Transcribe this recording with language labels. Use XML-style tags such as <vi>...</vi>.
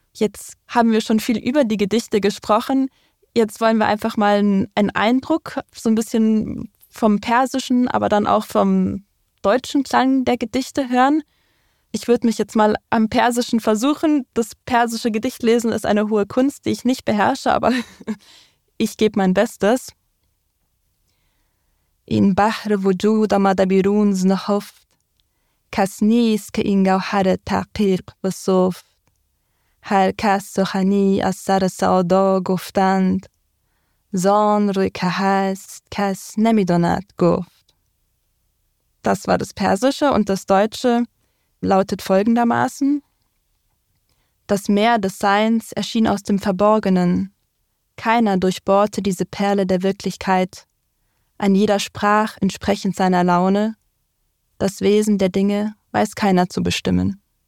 <de>Jetzt haben wir schon viel über die Gedichte gesprochen. Jetzt wollen wir einfach mal einen Eindruck, so ein bisschen vom persischen, aber dann auch vom deutschen Klang der Gedichte hören. Ich würde mich jetzt mal am Persischen versuchen. Das persische Gedichtlesen ist eine hohe Kunst, die ich nicht beherrsche, aber ich gebe mein Bestes.</de> <fa>این بحر وجود آمده بیرون ز نهفت کس نیست که این گوهر تحقیق و صفت هر کس سخنی از سر سعادا گفتند زان روی که هست کس نمی داند گفت.</fa> <de>Das war das Persische und das Deutsche lautet folgendermaßen. Das Meer des Seins erschien aus dem Verborgenen. Keiner durchbohrte diese Perle der Wirklichkeit. An jeder Sprach entsprechend seiner Laune, das Wesen der Dinge weiß keiner zu bestimmen.</de>